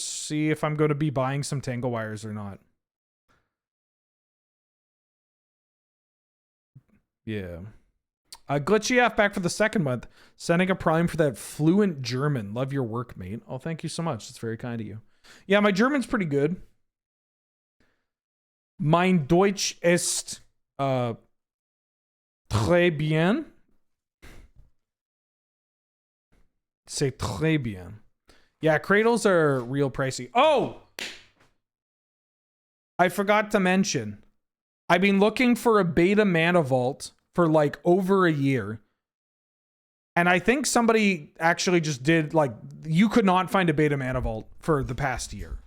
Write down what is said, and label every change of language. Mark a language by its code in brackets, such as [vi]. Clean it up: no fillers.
[en] See if I'm going to be buying some tangle wires or not. Yeah. Glitchy F back for the second month. Sending a prime for that fluent German. Love your work, mate. Oh, thank you so much. It's very kind of you. Yeah, my German's pretty good. [de] Mein Deutsch ist [fr] très bien. C'est très bien. [en] Yeah, cradles are real pricey. Oh! I forgot to mention. I've been looking for a beta mana vault for like over a year. And I think somebody actually just did, like, you could not find a beta mana vault for the past year.